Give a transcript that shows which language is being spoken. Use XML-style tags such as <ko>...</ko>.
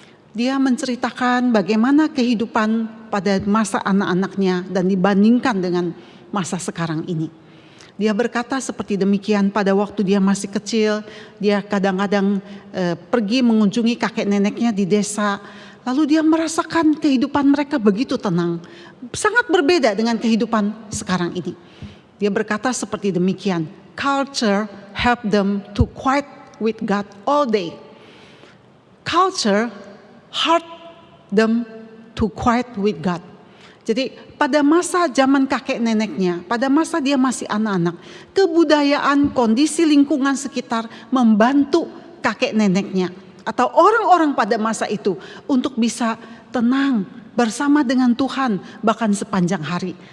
<id>Dia menceritakan bagaimana kehidupan pada masa anak-anaknya dan dibandingkan dengan masa sekarang ini. Dia berkata seperti demikian, pada waktu dia masih kecil, dia kadang-kadang pergi mengunjungi kakek neneknya di desa, lalu dia merasakan kehidupan mereka begitu tenang, sangat berbeda dengan kehidupan sekarang ini. Dia berkata seperti demikian,</id> <en>culture help them to quiet with God all day. Culture help them to quiet with God.</en> <id>Jadi pada masa zaman kakek neneknya, pada masa dia masih anak-anak, kebudayaan, kondisi lingkungan sekitar membantu kakek neneknya atau orang-orang pada masa itu untuk bisa tenang bersama dengan Tuhan bahkan sepanjang hari.</id>